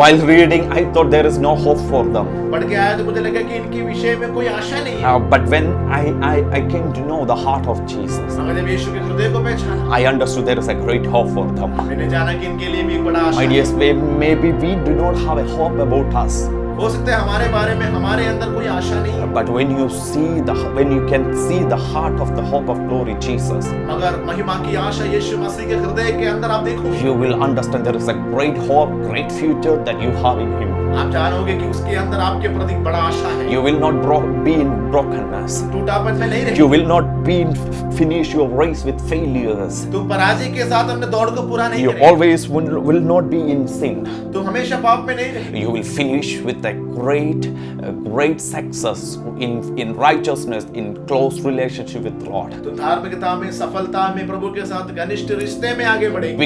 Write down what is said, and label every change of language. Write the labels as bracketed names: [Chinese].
[English] While reading, I thought there is no hope for them. [Hindi] पढ़ के आया तो मुझे लगा कि इनके विषय में कोई आशा नहीं है। [English] But when I came to know the heart of Jesus, [Hindi] मगर जब यीशु के हृदय को पहचाना, [English] I understood there is a great hope for them. [Hindi] मैंने जाना कि इनके लिए भी एक बड़ा आशा [English] My [Hindi] है। [English] dear, maybe we do not have a hope about us. [Hindi] हो सकता है हमारे बारे में हमारे अंदर कोई आशा नहीं है। [English] But when you can see the heart of the hope of glory, Jesus, [Hindi] मगर महिमा की आशा यीशु मसीह के हृदय के अंदर आप देखोगे, [English] you will understand there is a great hope, great future that you have in Him. [Hindi] आप जानोगे कि उसके अंदर आपके प्रति बड़ा आशा है। [English] You will not be in brokenness. [Hindi] टूटापन में नहीं [English] You [Hindi] रहेगी। [English] will not finish your race with failures. [Hindi] तुम पराजय के साथ अपने दौड़ को पूरा नहीं [English] You [Hindi] करेंगे। [English] always will not be in sin. [Hindi] तुम हमेशा पाप में नहीं रहेंगे। [English] You will finish with a great success in righteousness, in close relationship with Lord. [Hindi] तुम धार्मिकता में, सफलता में, प्रभु के साथ घनिष्ठ रिश्ते में आगे बढ़ेंगे।